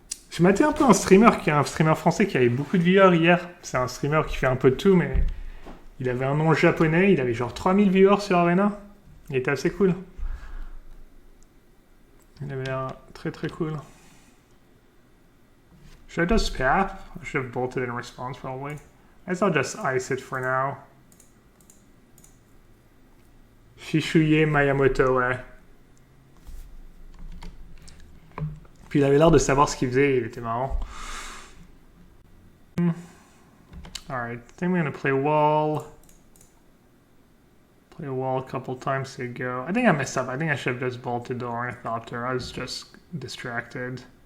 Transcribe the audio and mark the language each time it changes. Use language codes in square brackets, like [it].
[fr] Je m'attends un peu un streamer français qui avait beaucoup de viewers hier. C'est un streamer qui fait un peu de tout, mais il avait un nom japonais. Il avait genre 3000 viewers sur Arena. Il était assez cool. Il avait l'air très très cool. [en] Should I just pap? I should have bolted in response probably. I guess I'll just ice it for now. [fr] Shishuye Miyamoto, ouais. Puis il avait l'air de savoir ce qu'il faisait, il était marrant. [en] Alright, I think we're gonna play wall. Play a wall a couple times ago. I think I messed up. I think I should have just bolted the Ornithopter. I was just distracted.